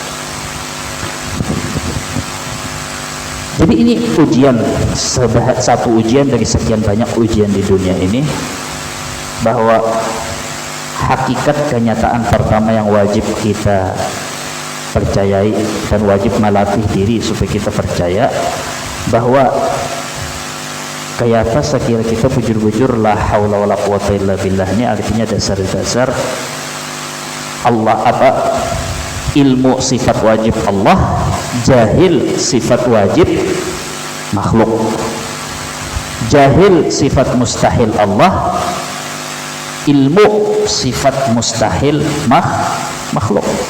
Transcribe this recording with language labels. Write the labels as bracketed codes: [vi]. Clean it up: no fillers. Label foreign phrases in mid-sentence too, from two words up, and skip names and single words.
[id] Jadi ini ujian, satu ujian dari sekian banyak ujian di dunia ini, bahwa hakikat kenyataan pertama yang wajib kita percayai dan wajib melatih diri supaya kita percaya bahwa kayak apa sekira kita bujur-bujur [ar] لا حول ولا قوة إلا بالله [id] ini artinya dasar-dasar Allah apa ilmu sifat wajib Allah, jahil sifat wajib makhluk, jahil sifat mustahil Allah, ilmu sifat mustahil makhluk.